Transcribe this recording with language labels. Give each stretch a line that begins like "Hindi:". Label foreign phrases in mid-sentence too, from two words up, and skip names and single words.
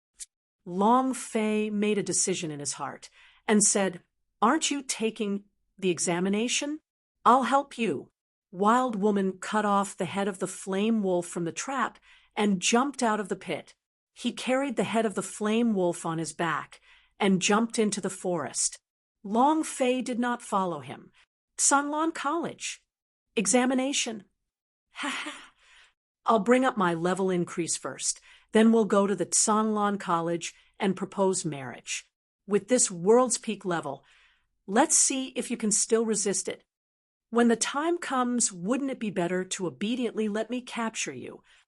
English: Long Fei made a decision in his heart and said, "Aren't you taking the examination? I'll help you." Wild Woman cut off the head of the flame wolf from the trap and jumped out of the pit. He carried the head of the flame wolf on his back and jumped into the forest. Long Fei did not follow him. Zhanglan College. Examination. Ha ha. I'll bring up my level increase first. Then we'll go to the Zhanglan College and propose marriage. With this world's peak level, let's see if you can still resist it. When the time comes, wouldn't it be better to obediently let me capture you?"